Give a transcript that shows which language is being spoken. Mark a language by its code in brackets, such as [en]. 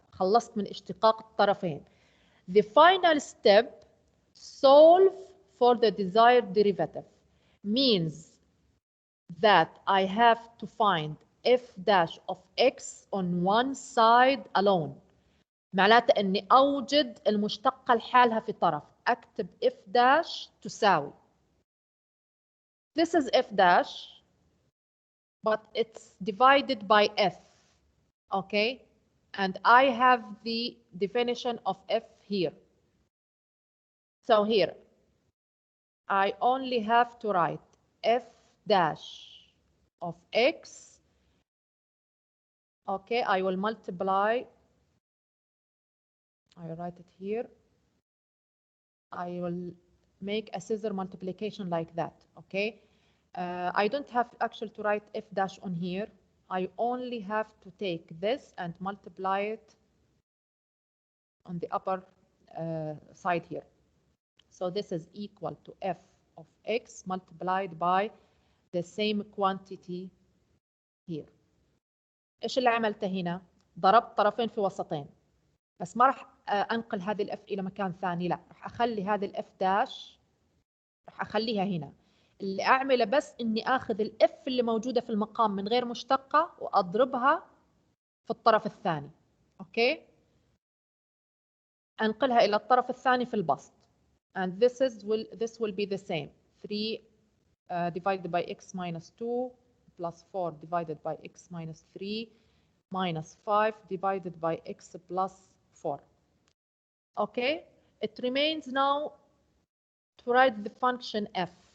[ar] خلصت من اشتقاق الطرفين. [en] The final step, solve for the desired derivative, means that I have to find f dash of x on one side alone. [ar] معناته اني اوجد المشتقة لحالها في طرف. اكتب f dash تساوي. [en] This is f dash, but it's divided by f. Okay, and I have the definition of f here. So here, I only have to write f dash of x. Okay, I will multiply. I will write it here. I will make a scissor multiplication like that. Okay, I don't have actually to write f dash on here. I only have to take this and multiply it on the upper side here. So this is equal to f of x multiplied by the same quantity here. [ar] ايش اللي عملته هنا؟ ضربت طرفين في وسطين، بس ما راح انقل هذه الاف الى مكان ثاني، لا راح اخلي هذه الاف داش راح اخليها هنا. اللي اعمله بس اني اخذ الاف اللي موجوده في المقام من غير مشتقه واضربها في الطرف الثاني. اوكي، انقلها الى الطرف الثاني في البسط. [en] and this will be the same 3 divided by x minus 2 plus 4 divided by x minus 3 minus 5 divided by x plus 4. Okay, it remains now to write the function f.